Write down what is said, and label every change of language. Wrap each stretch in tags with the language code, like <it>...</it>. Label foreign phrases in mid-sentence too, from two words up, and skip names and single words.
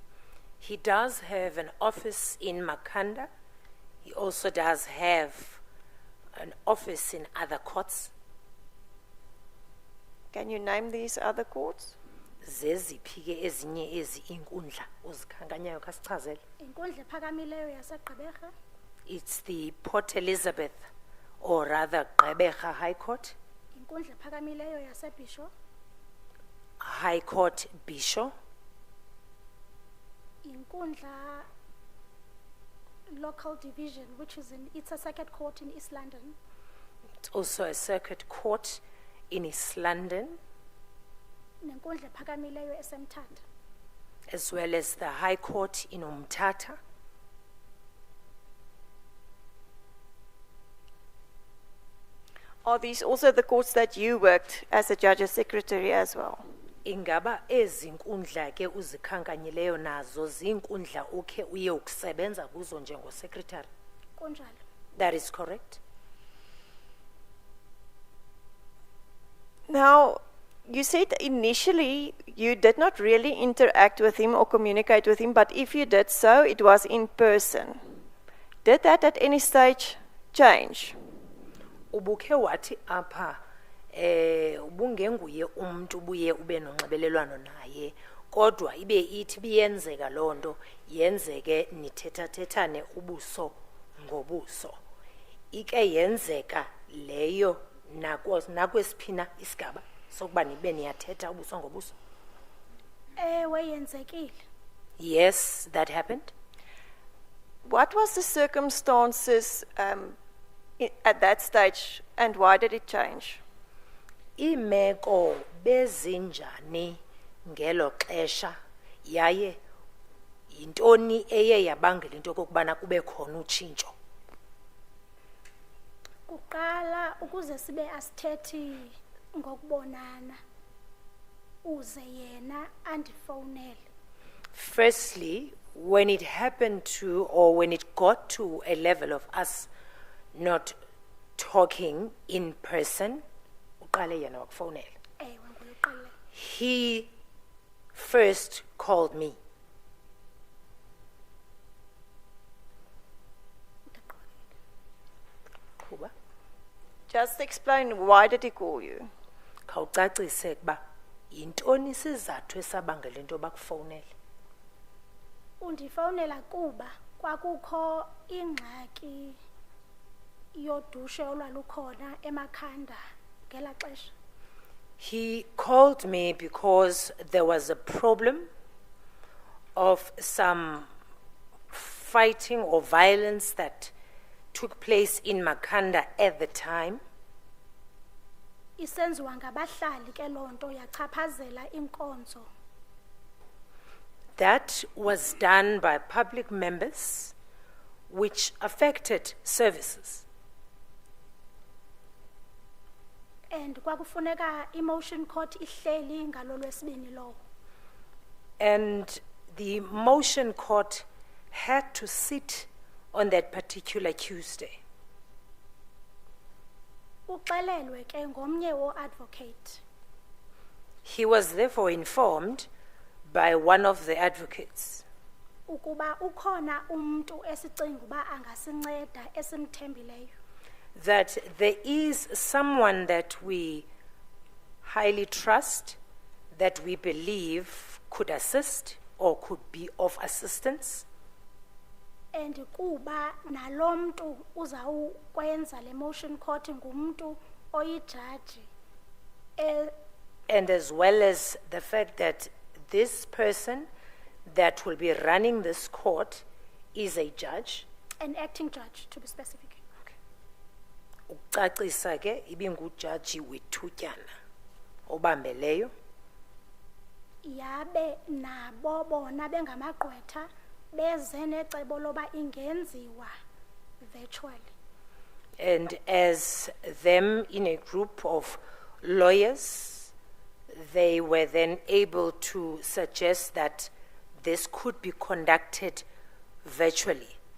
<en>He does have an office in Makhanda. He also does have an office in other courts. Can you name these other courts?</en> <xh>Zeziphi ke ezinye ezi inkundla ozikhankanyayo khasichazele? Inkundla ephakamileyo yaseGqeberha.</xh> <en>It's the Port Elizabeth, or rather Gqeberha High Court.</en> <xh>Inkundla ephakamileyo yaseBisho.</xh> <en>High Court Bisho. Inkundla Local Division, which is it's a circuit court in East London. It's also a circuit court in East London.</en> <xh>Nenkundla ephakamileyo eseMthatha.</xh> <en>As well as the High Court in Umtata. Are these also the courts that you worked as a judge's secretary as well?</en> <xh>Ingaba ezi nkundla ke uzikhankanyileyo nazo zinkundla ukhe uye ukusebenza kuzo njengosecretary? Kunjalo.</xh> <en>That is correct. Now, you said initially you did not really interact with him or communicate with him, but if you did so, it was in person. Did that at any stage change?</en> <xh>ubukhe wathi apha ubungenguye umuntu ubuye ube nonxibelelwano naye kodwa ibe ithi biyenzeka lonto yenzeke nithethathethane ubuso ngobuso ike yenzeka leyo nakwesiphina isigaba sokuba nibe niyathetha ubuso ngobuso. Ewe yenzekile.</xh> <en>Yes, that happened. What was the circumstances at that stage, and why did it change?</en> <xh>Imeko bezinjani ngelo xesha yaye yintoni eye yabangela into kokubana kube khona utshintsho. Kuqala ukuze sibe asithethi ngokubonana uze yena andifonele.</xh> <en>Firstly, when it happened to, or when it got to a level of us not talking in person,</en> <xh>uqale yena wakufonela. Ewe nguye uqale.</xh> <en>He first called me.</en> <xh>Kuba</xh> <en>Just explain, why did he call you?</en> <xh>khawucacise kuba yintoni isizathu esabangela into bakufonele. Undifonela kuba kwakukho ingxaki yodushe olwalukhona eMakhanda ngela xesha.</xh> <en>He called me because there was a problem of some fighting or violence that took place in Makhanda at the time.</en> <xh>Isenziwa ngabahlali ke lonto yachaphazela inkonzo.</xh> <en>That was done by public members, which affected services.</en> <xh>And kwakufuneka</xh> <en>emotion court</en> <xh>ihleli ngalo lwesibini lo.</xh> <en>And the motion court had to sit on that particular Tuesday.</en> <xh>Uxelelwe ke ngomnye advocate.</xh> <en>He was therefore informed by one of the advocates</en> <xh>Ukuba ukhona umuntu esicinga uba angasinceda esimthembileyo.</xh> <en>that there is someone that we highly trust, that we believe could assist or could be of assistance.</en> <xh>And kuba nalomntu uzawukwenza le</xh> <en>motion court</en> <xh>ngumuntu oyijaji.</xh> <en>And as well as the fact that this person that will be running this court is a judge. An acting judge, to be specific.</en> <xh>Ucacisa ke ibingujaji wethutyana obambeleyo. Yabe nabo bona bengamagqwetha beze necebo loba ingenziwa virtually.</xh> <en>And as them in a group of lawyers, they were then able to suggest that this could be conducted virtually.</en>